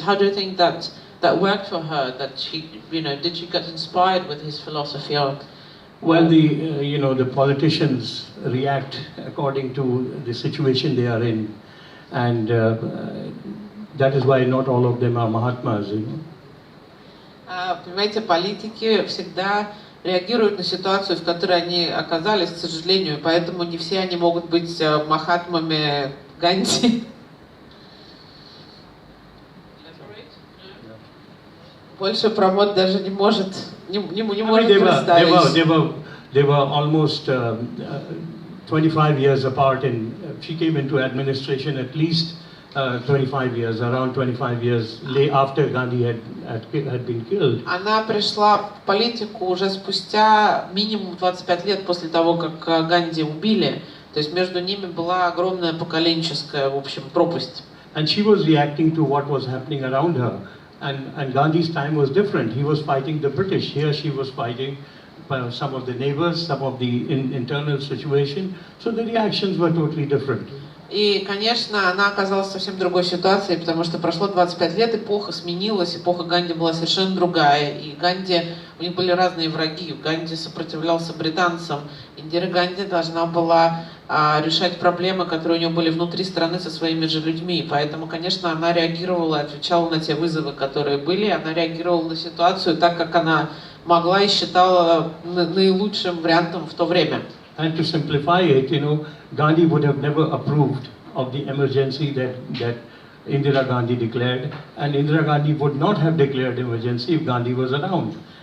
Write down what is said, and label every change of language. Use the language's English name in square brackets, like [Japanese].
[English] How do you think that worked for her? That she, did she get inspired with his philosophy? Or, well, the politicians react according to the situation they are in, and that is why not all of them are Mahatmas. [Russian] Понимаете, политики всегда реагируют на ситуацию, в которой они оказались, к сожалению, поэтому не все они могут быть махатмами Ганди. Больше Прамод даже не может представить. [English] They were almost 25 years apart, and she came into administration at least 25 years, around 25 years after Gandhi had been killed. [Russian] Она пришла в политику уже спустя минимум 25 лет после того, как Ганди убили. То есть между ними была огромная поколенческая, в общем, пропасть. [English] And she was reacting to what was happening around her. And Gandhi's time was different. He was fighting the British. Here she was fighting some of the neighbors, some of the internal situation. So the reactions were totally different. [Russian] И, конечно, она оказалась в совсем другой ситуации, потому что прошло 25 лет, эпоха сменилась, эпоха Ганди была совершенно другая. И Ганди, у них были разные враги. Ганди сопротивлялся британцам. Индира Ганди должна была решать проблемы, которые у нее были внутри страны со своими же людьми. Поэтому, конечно, она реагировала, отвечала на те вызовы, которые были. Она реагировала на ситуацию так, как она могла и считала наилучшим вариантом в то время. [English] And to simplify it, Gandhi would have never approved of the emergency that Indira Gandhi declared, and Indira Gandhi would not have declared emergency if Gandhi was around.